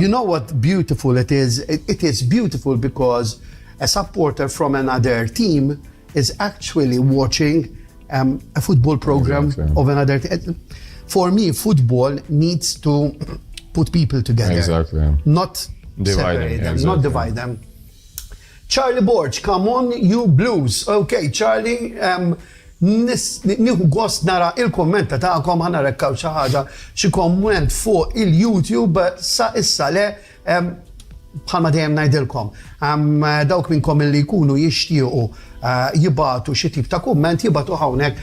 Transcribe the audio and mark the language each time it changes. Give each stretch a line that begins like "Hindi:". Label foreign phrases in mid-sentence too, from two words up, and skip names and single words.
English: You know what beautiful it is? It is beautiful because a supporter from another team is actually watching a football program of another team. For me, football needs to put people together. Exactly. Not separate them, not divide them. Charlie Borch, come on, you blues. Okay, Charlie,
Maltese: nieħu gost nara il-kommenta ta'kom, ħana rekkaw xi ħaġa, xi komment fuq il-YouTube, sa issa le, bħalma dejjem ngħidilkom. Dawk minnkom illi jkunu jixtiequ jibatu xi tip ta' kumment, jibatu hawnhekk.